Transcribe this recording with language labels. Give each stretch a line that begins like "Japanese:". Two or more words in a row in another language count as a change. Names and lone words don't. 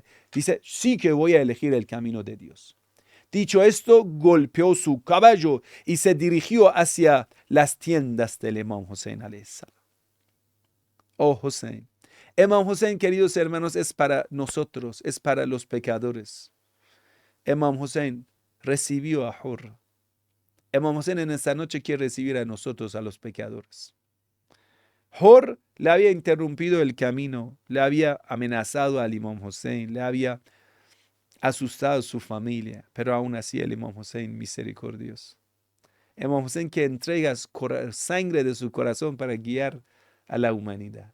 Spanish: Dice, sí que voy a elegir el camino de Dios. Dicho esto, golpeó su caballo y se dirigió hacia las tiendas del Imam Hussein
Arabic: alayhi salam.
Spanish: Oh Hussein. Imam Hussein, queridos hermanos, es para nosotros, es para los pecadores. Imam Hussein recibió a Hor. Imam Hussein en esta noche quiere recibir a nosotros, a los pecadores. Hor le había interrumpido el camino, le había amenazado al Imam Hussein, le había asustado a su familia, pero aún así el Imam Hussein misericordioso. Imam Hussein que entrega sangre de su corazón para guiar a la humanidad.